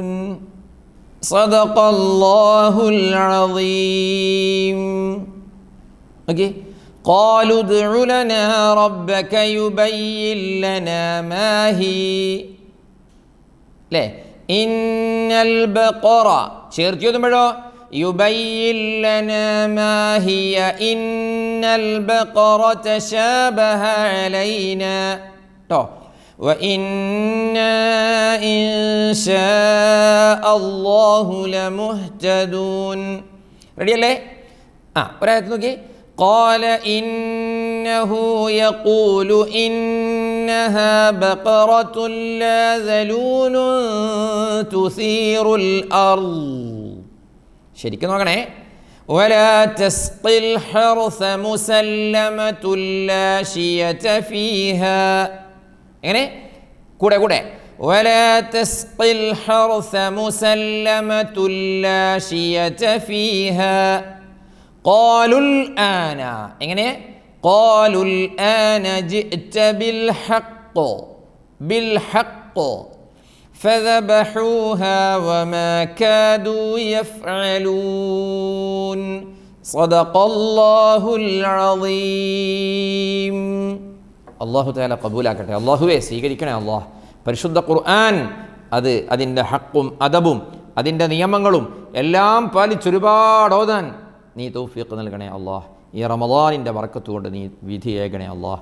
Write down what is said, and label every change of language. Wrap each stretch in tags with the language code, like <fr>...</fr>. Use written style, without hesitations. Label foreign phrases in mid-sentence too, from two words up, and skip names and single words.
<ar>صدق الله العظيم. اوكي. قالوا ادع لنا ربك يبين لنا ما هي. ليه إن البقرة</ar> <ml>ചേർത്തി ഓതുമ്പോഴോ</ml> <ar>يبين لنا ما هي إن البقرة شابه علينا وإنا إن شاء الله لمهتدون.</ar> <ml>റെഡി അല്ലേ? ഒരായത്ത് നോക്കി.</ml> <ar>قال إنه يقول إن إنها بقرة لا ذلول تثير الأرض.</ar> <ml>ശരിക്കും നോക്കണേ.</ml> <ar>ولا تسقي الحرث مسلمة لا شية فيها.</ar> <ml>എങ്ങനെ?</ml> <ar>കൂടെ ولا تسقي الحرث مسلمة لا شية فيها. قالوا الآن. എങ്ങനെ? قالوا الآن جئت بالحق فذبحوها وما كادوا يفعلون. صدق الله العظيم. الله تعالى</ar> <ml>ഖബൂലാക്കട്ടെ. അല്ലാഹുവേ സ്വീകരിക്കണേ. അല്ലാഹ് പരിശുദ്ധ ഖുർആൻ അതിൻ്റെ ഹക്കും അദബും അതിൻ്റെ നിയമങ്ങളും എല്ലാം പാലിച്ചൊരുപാട് ഓതാൻ നീ തൗഫീഖ് നൽകണേ അല്ലാഹ്. ഈ റമളാനിൻ്റെ ബർക്കത്ത് കൊണ്ട് നീ വിധിയേകണേ അല്ലാഹ്.</ml>